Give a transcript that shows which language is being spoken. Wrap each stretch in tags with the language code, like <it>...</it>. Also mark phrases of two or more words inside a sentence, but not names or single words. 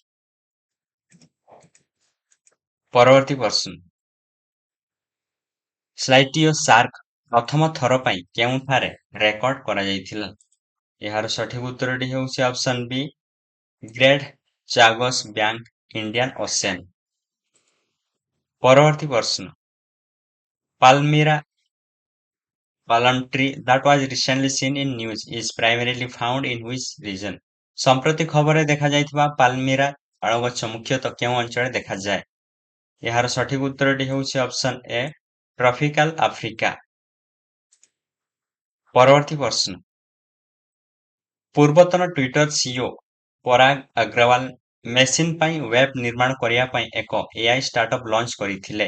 <or>ପରବର୍ତ୍ତୀ ପ୍ରଶ୍ନ, ସ୍ଲାଇଟିଓ ସାର୍କ ପ୍ରଥମ ଥର ପାଇଁ କେଉଁଠାରେ ରେକର୍ଡ କରାଯାଇଥିଲା? ଏହାର ସଠିକ ଉତ୍ତରଟି ହେଉଛି</or> <en>option B</en> <or>ଗ୍ରେଟ୍ ଚାଗୋସ ବ୍ୟାଙ୍କ, ଇଣ୍ଡିଆନ ଓସେନ। ପରବର୍ତ୍ତୀ ପ୍ରଶ୍ନ,</or> <en>ପାଲମିରା palm tree that was recently seen in news is primarily found in which region?</en> <or>ସମ୍ପ୍ରତି ଖବରରେ ଦେଖାଯାଇଥିବା ପାଲମିରା ତାଳ ଗଛ ମୁଖ୍ୟତଃ କେଉଁ ଅଞ୍ଚଳରେ ଦେଖାଯାଏ? ଏହାର ସଠିକ ଉତ୍ତରଟି ହେଉଛି</or> <en>option A tropical Africa.</en> <or>ପରବର୍ତ୍ତୀ ପ୍ରଶ୍ନ, ପୂର୍ବତନ ଟ୍ୱିଟର ସିଇଓ ପରାଗ ଅଗ୍ରୱାଲ ମେସିନ ପାଇଁ ୱେବ୍ ନିର୍ମାଣ କରିବା ପାଇଁ ଏକ</or> <en>AI startup launch</en> <or>କରିଥିଲେ।</or>